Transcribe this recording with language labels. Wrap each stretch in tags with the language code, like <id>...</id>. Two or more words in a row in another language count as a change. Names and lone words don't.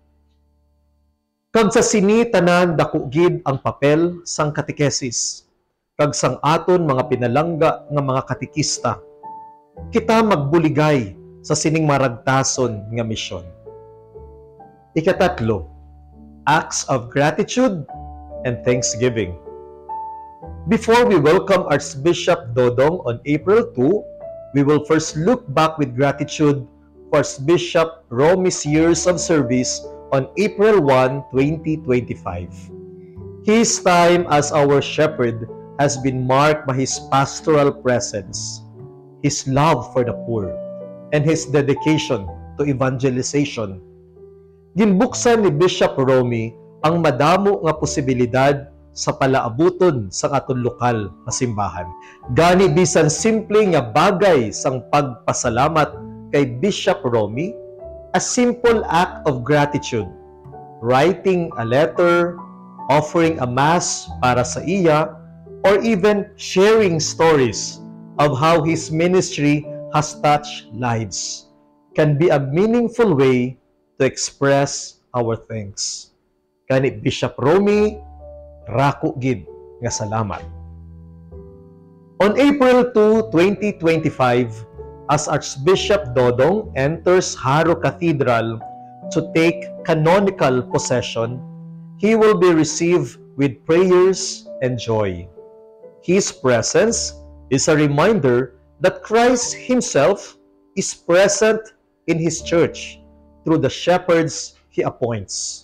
<hil>Kag sa sini tanan dako gid ang papel sang katekesis kag sang aton mga pinalangga nga mga katekista. Kita magbuligay sa sining maragtason nga misyon. Ikatatlo,</hil> <en>acts of gratitude and thanksgiving. Before we welcome Archbishop Dodong on April 2, we will first look back with gratitude for Archbishop Romy's years of service on April 1, 2025. His time as our shepherd has been marked by his pastoral presence, his love for the poor, and his dedication to evangelization.</en> <hil>Ginbuksan ni Bishop Romy ang madamo nga posibilidad sa palaabuton sa aton lokal na simbahan. Gani bisan simple nga bagay sang pagpasalamat kay Bishop Romy,</hil> <en>a simple act of gratitude, writing a letter, offering a mass</en> <hil>para sa iya,</hil> <en>or even sharing stories of how his ministry has touched lives can be a meaningful way to express our thanks.</en> <hil>Kani Bishop Romy, rako gid nga salamat.</hil> <en>On April 2, 2025, as Archbishop Dodong enters Haro Cathedral to take canonical possession, he will be received with prayers and joy. His presence is a reminder that Christ himself is present in his church through the shepherds he appoints.</en>